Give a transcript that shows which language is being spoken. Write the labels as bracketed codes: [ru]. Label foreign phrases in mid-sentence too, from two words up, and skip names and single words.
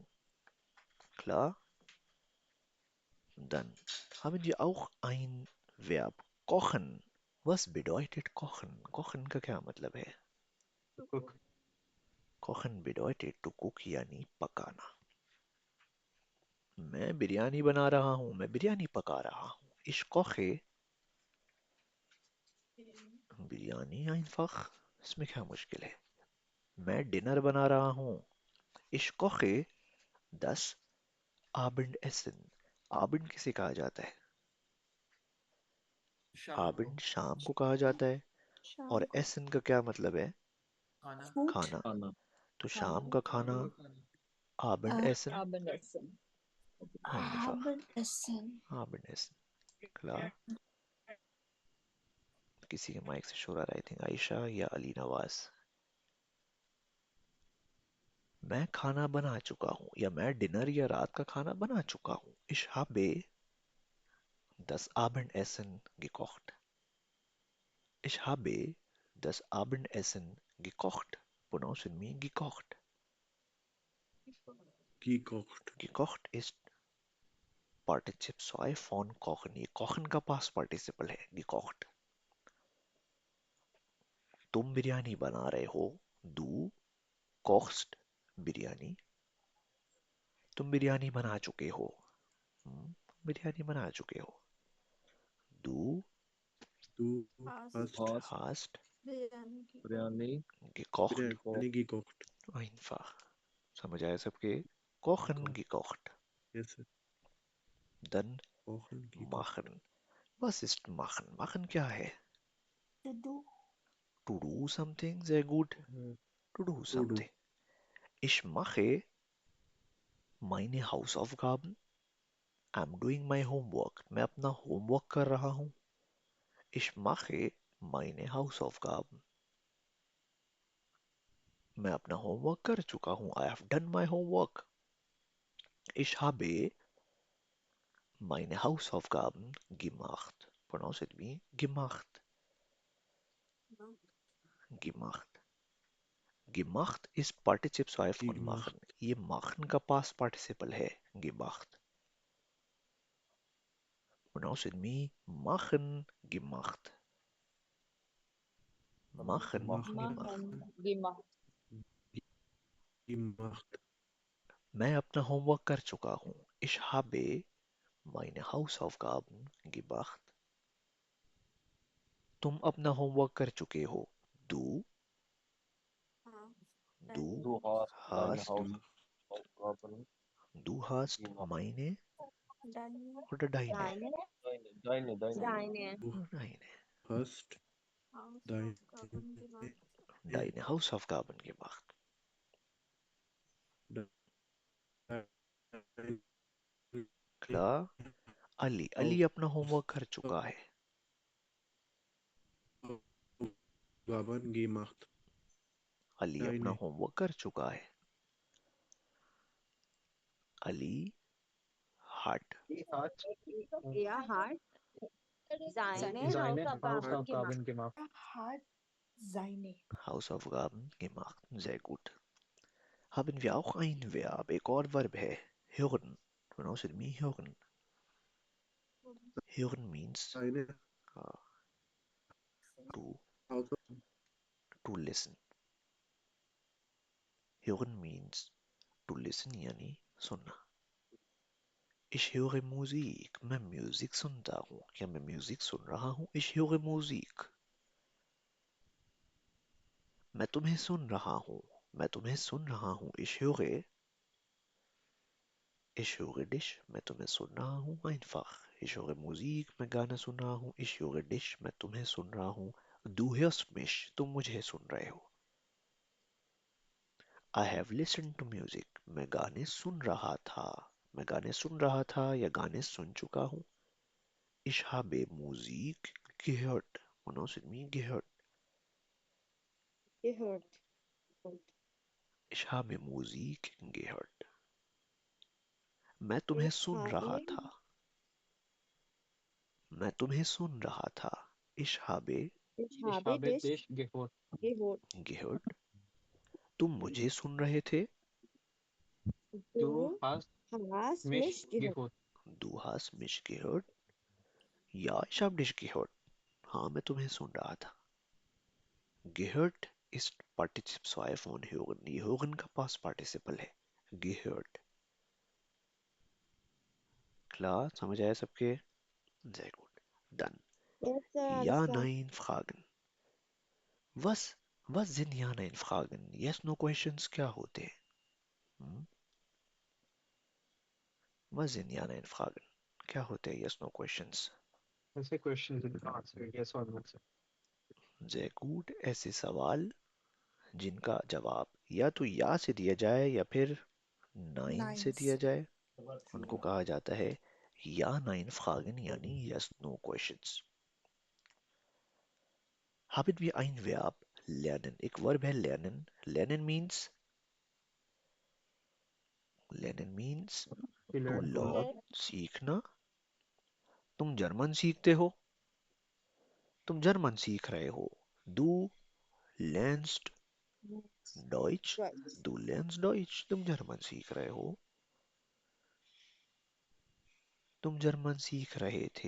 [de] Klar? Dann haben wir auch ein Verb. Kochen. Was bedeutet kochen? Kochen [hi] का क्या मतलब है? [en] Cook. [de] Kochen bedeutet [en] to cook [hi] यानी पकाना. मैं बिरयानी बना रहा हूँ. मैं बिरयानी पका रहा हूँ. [de] Ich koche बिरयानी einfach. [hi] इसमें क्या मुश्किल है? मैं डिनर बना रहा हूँ. [de] Ich koche das Abendessen. [hi] Abend किसे कहा जाता है? शाम को Abend शाम को कहा जाता है. और Essen का क्या मतलब है? खाना. खाना. खाना. तो शाम का खाना Abendessen. [de] Abendessen. Einfach. Abendessen. Abendessen. Klar. [hi] किसी के माइक से शोर आ रहा है. [en] I think आयशा या अली नवाज. [hi] मैं खाना बना चुका हूँ या मैं डिनर या रात का खाना बना चुका हूँ. [de] Ich habe das Abendessen gekocht. Ich habe das Abendessen gekocht. [en] Pronounce with me gekocht. [de] Gekocht ist Partizip 2 von kochen. [hi] ये kochen का [en] past participle [hi] है. Gekocht. तुम बिरयानी बना रहे हो. [de] Du kochst बिरयानी. [hi] तुम बिरयानी बना चुके हो. बिरयानी बना चुके हो. [de] Du hast बिरयानी gekocht. Einfach. [hi] समझ आया सबके? [de] Kochen gekocht. Dann machen. Was ist machen? Machen [hi] क्या है? [en] To do. To do something. [de] Sehr gut. [en] To do something. [de] Ich mache meine Hausaufgaben. [en] I'm doing my homework. [hi] मैं अपना होमवर्क कर रहा हूँ. [de] Ich mache meine Hausaufgaben. [hi] मैं अपना होमवर्क कर चुका हूँ. [en] I have done my homework. [de] Ich habe meine Hausaufgaben gemacht. [en] Pronounce it [de] wie gemacht. Gemacht. Gemacht [en] is participle [de] zwei von Gemacht. machen. [hi] ये machen का [en] past participle [hi] है. [de] Gemacht. Pronounce it wie machen. Gemacht. Machen. Machen. Gemacht. gemacht. Gemacht. [hi] मैं अपना होमवर्क कर चुका हूँ. [de] Ich habe meine Hausaufgaben gemacht. [hi] तुम अपना होमवर्क कर चुके हो. [de] Du Du hast deine hast Hausaufgaben du hast gemacht. meine oder deine? Deine. Deine. Deine. Hast deine Deine Hausaufgaben gemacht. Klar. [hi] अली अपना होमवर्क कर चुका है. [de] Hausaufgaben gemacht. [hi] अली अपना [de] Deine. [hi] होमवर्क कर चुका है. अली hat [de] Er hat seine Seine Hausaufgaben gemacht. Hausaufgaben gemacht. hat seine. Hausaufgaben gemacht. Sehr gut. Haben wir auch ein Verb, [hi] एक और verb है. [de] Hören. [en] Pronounce it me hören. Hören means [de] Deine [en] to [de] Hausaufgaben. [en] listen. Hören means to listen [hi] यानी सुनना. [de] Ich höre Musik. [hi] मैं म्यूजिक सुनता हूँ. क्या मैं म्यूजिक सुन रहा हूँ? [de] Ich höre Musik. [hi] मैं तुम्हें सुन रहा हूँ. मैं तुम्हें सुन रहा हूँ. [de] Ich höre dich. [hi] मैं तुम्हें सुन रहा हूँ. [de] Einfach. Ich höre Musik. [hi] मैं गाना सुन रहा हूँ. [de] Ich höre dich. [hi] मैं तुम्हें सुन रहा हूँ. [de] Du hörst mich. [hi] तुम मुझे सुन रहे हो. [en] I have listened to music. [hi] मैं गाने सुन रहा था. मैं गाने सुन रहा था या गाने सुन चुका हूँ. [de] Ich habe Musik gehört. [en] Pronounce it me gehört. [de] Gehört. Ich habe Musik gehört. [hi] मैं तुम्हें [de] Ich [hi] सुन रहा [de] habe [hi] था. मैं तुम्हें सुन रहा था. [de] Ich habe Ich Ich habe habe dich dich gehört. gehört. [hi] तुम मुझे सुन रहे थे. [de] Du Du hast hast mich mich gehört. gehört. Du hast mich gehört. Ja, ich habe dich gehört. [hi] हाँ, मैं तुम्हें सुन रहा था. [de] Gehört ist Partizip 2 von hören. [hi] ये hören का [en] past participle [hi] है. [de] Gehört. Klar, [hi] समझ आया सबके? [de] Sehr gut. Dann [en] Yes, sir, alles [de] Ja, klar. nein Fragen. Was sind Ja, nein Fragen? [en] Yes, no questions [hi] क्या होते हैं? [de] Hmm? Was sind Ja, nein Fragen? [hi] क्या होते हैं [en] yes, no questions? ऐसे questions in the answer, yes or no, sir. [de] Sehr gut. [hi] ऐसे सवाल जिनका जवाब या तो या से दिया जाए या फिर नाइन से [de] Nines. [hi] दिया जाए, उनको कहा जाता है [de] ja nein Fragen [hi] यानी [en] yes no questions. [de] Haben wir ein Verb lernen? [hi] एक वर्ब है lernen. Lernen means [en] We to learn to learn, [hi] सीखना. तुम जर्मन सीखते हो. तुम जर्मन सीख रहे हो. [de] Du lernst Deutsch. [en] Right. [de] Du lernst Deutsch. [hi] तुम जर्मन सीख रहे हो. तुम जर्मन सीख रहे थे.